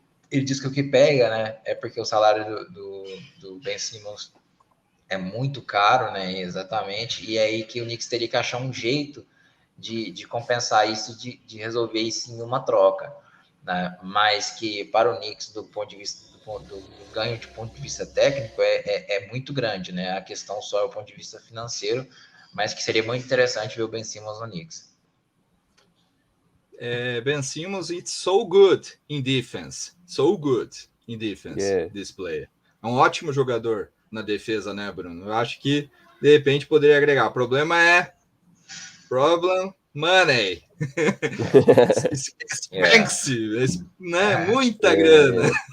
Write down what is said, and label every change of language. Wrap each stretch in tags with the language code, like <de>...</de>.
<pt>Ele diz que o que pega, né, é porque o salário do Ben Simmons é muito caro, né, exatamente, e é aí que o Knicks teria que achar um jeito de compensar isso, de resolver isso em uma troca, né? Mas que para o Knicks, do ponto de vista do ganho de ponto de vista técnico, é muito grande, né? A questão só é o ponto de vista financeiro, mas que seria muito interessante ver o Ben Simmons no Knicks.</pt> <en>Ben Simmons, it's so good in defense. So good in defense, Yeah. This player.</en> <pt>É um ótimo jogador na defesa, né, Bruno? Eu acho que, de repente, poderia agregar. O problema é money.</pt> <en>It's expensive,</en> <pt>né? Muita grana.</pt>